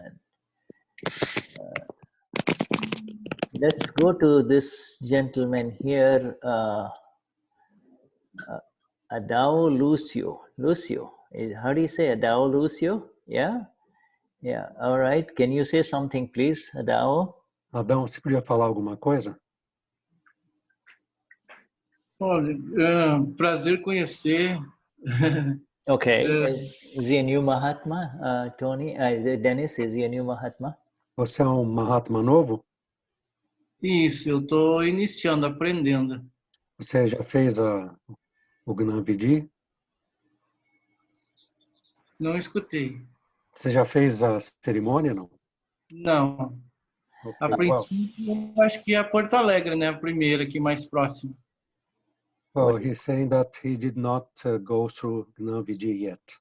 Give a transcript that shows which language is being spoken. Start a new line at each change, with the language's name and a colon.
English: And, let's go to this gentleman here, Adao Lucio. Lucio, how do you say Adao Lucio? Yeah? Yeah, all right. Can you say something, please, Adao?
Portuguese: Adão, você podia falar alguma coisa? Olha, prazer conhecer.
English: Okay. Is he a new Mahatma, Tony? Is it Dennis? Is he a new Mahatma?
Portuguese: Você é um Mahatma novo? Isso, eu estou iniciando, aprendendo. Você já fez o Gnani? Não escutei. Você já fez a cerimônia, não? Não.
English: Okay,
Portuguese: A princípio, acho que é Porto Alegre, né? A primeira, aqui mais próxima.
English: Well, he's saying that he did not go through Gnani yet.